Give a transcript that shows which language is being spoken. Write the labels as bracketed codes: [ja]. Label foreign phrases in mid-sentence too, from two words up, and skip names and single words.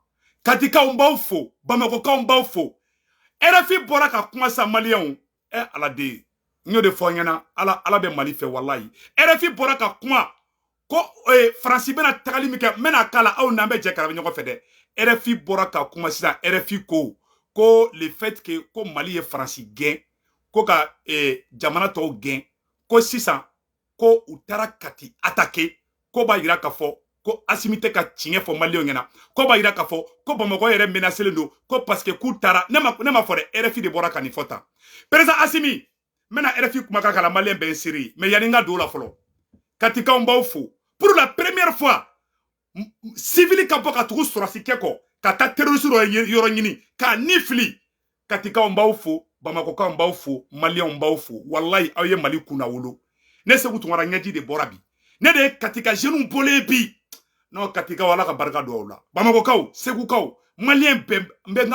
[bm] Katikaw n b'aw fo, Bamakokaw n b'aw fo. RFI bɔra ka kuma sa maliyɛnw. Ala de n y'o de fɔ ɲɛna Ala bɛ Mali fɛ walayi. RFI bɔra ka kuma ko Faransi bɛna tagali min kɛ n bɛna k'a la aw n'an bɛ jɛ ka ɲɔgɔn fɛ dɛ. RFI bɔra ka kuma sisan RFI ko [fr] le fait que [bm] ko Mali ye Faransi gɛn ko ka jamana tɔw gɛn ko sisan ko u taara Kati attaquer ko b'a yira k'a fɔ ko Asimi tɛ ka tiɲɛ fɔ maliyɛnw ɲɛna ko b'a yira k'a fɔ ko Bamakɔ yɛrɛ menacelen don ko [fr] parce que [bm] k'u taara ne ma fɔ dɛ RFI de bɔra ka nin fɔ tan président Asimi n bɛna RFI kumakan k'a la maliyɛn bɛɛ n seri mais yanni n ka don o la fɔlɔ Katikaw n b'aw fo [fr] pour la première fois [bm] civil ka bɔ ka tugu sɔrɔsi kɛ kɔ ka taa terroriste yɔrɔ ɲini k'a ni fili Katikaw n b'aw fo Bamakokaw n b'aw fo maliyɛnw n b'aw fo walayi aw ye Mali kunna wolo ne Segu Tunkara ɲɛji de bɔra bi ne de ye Katika jeunes bɔlen bi non Katikaw Ala ka barika don aw la Bamakokaw Segukaw maliyɛn bɛɛ n bɛ n